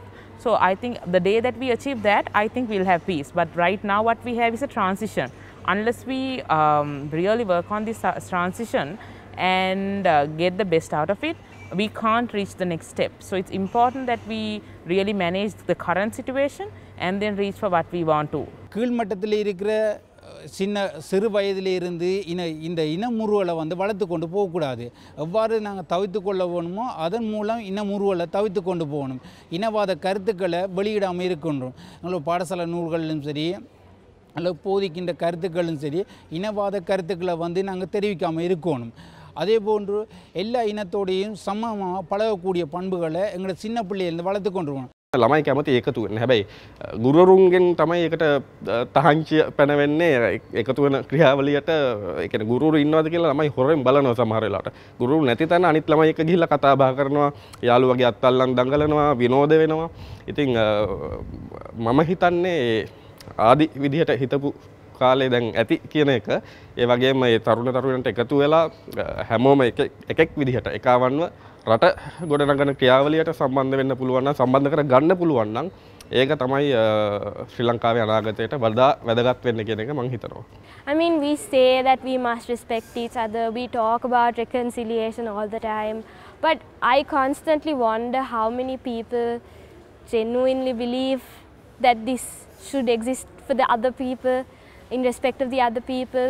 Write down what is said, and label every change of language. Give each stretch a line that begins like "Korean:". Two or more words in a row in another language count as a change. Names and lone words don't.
English: So I think the day that we achieve that, I think we'll have peace. But right now what we have is a transition. unless we really work on this transition and get the best out of it, we can't reach the next step. So it's important that we really manage the current situation and then reach for what we want to.
Tamil: கீழ்மட்டத்தில் இருக்கிற சிறு வயதிலிருந்து இந்த இனமுறுவலை வளர்த்து கொண்டு போகக்கூடாது. எவ்வாறு நாங்கள் தவிர்த்து கொள்ள வேணுமோ அதன் மூலம் இனமுறுவலை தவிர்த்து கொண்டு போகணும். இனவாத கருத்துக்களை வெளியிடாமல் இருக்கணும். எங்களோட பாடசாலை நூல்களிலும் சரி அல்லது போதிக்கின்ற கருத்துக்களும் சரி இனவாத கருத்துக்களை நாங்கள் தெரிவிக்காமல் இருக்கணும். அதே போன்று எல்லா இனத்தோடையும் சமமாக பழகக்கூடிய பண்புகளை எங்களோட சின்ன பிள்ளையிலேருந்து வளர்த்து கொண்டு போகணும்.
Sinhala: ළමයි කැමති එකතු වෙන්න. හැබැයි ගුරුවරුන්ගෙන් තමයි ඒකට තහංචිය පැනවෙන්නේ එකතු වෙන ක්‍රියාවලියට. ඒ කියන්නේ ගුරුවරු ඉන්නවද කියලා ළමයි හොරෙන් බලනවා සමහර වෙලාවට. ගුරුවරු නැති තැන අනිත් ළමයි එක්ක ගිහිල්ලා කතා බහ කරනවා, යාළුවගේ අත්අල්ලන් දඟලනවා, විනෝද වෙනවා. ඉතින් මම හිතන්නේ ආදි විදිහට හිතපු කාලේ දැන් ඇති කියන එක. ඒ වගේම මේ තරුණ තරුණියන්ට එකතු වෙලා හැමෝම එකෙක් විදිහට එකවන්ව රට ගොඩනගන ක්‍රියාවලියට සම්බන්ධ වෙන්න පුළුවන් නම් සම්බන්ධ කර ගන්න පුළුවන් නම් ඒක තමයි ශ්‍රී ලංකාවේ අනාගතයට වඩා වැදගත් වෙන්න කියන එක මම හිතනවා.
English: I mean, we say that we must respect each other, we talk about reconciliation all the time, but I constantly wonder how many people genuinely believe that this should exist for the other people, in respect of the other people.